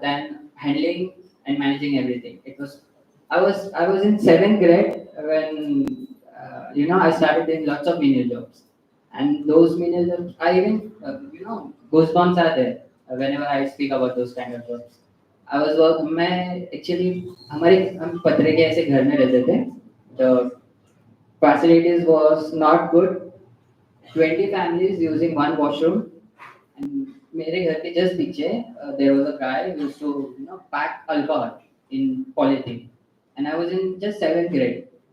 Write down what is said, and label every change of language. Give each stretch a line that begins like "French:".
English: Then handling and managing everything. I was in 7th grade when I started doing lots of menial jobs, and those menial jobs, I even goosebumps are there whenever I speak about those kind of jobs. I was work.
Hindi: मैं actually हम पतरे के ऐसे घर में रहते थे.
English: The facilities was not good. 20 families using one washroom. And
Hindi: मेरे घर के just पीछे
English: there was a guy who used to pack alcohol in polythene, and I was in just 7th grade.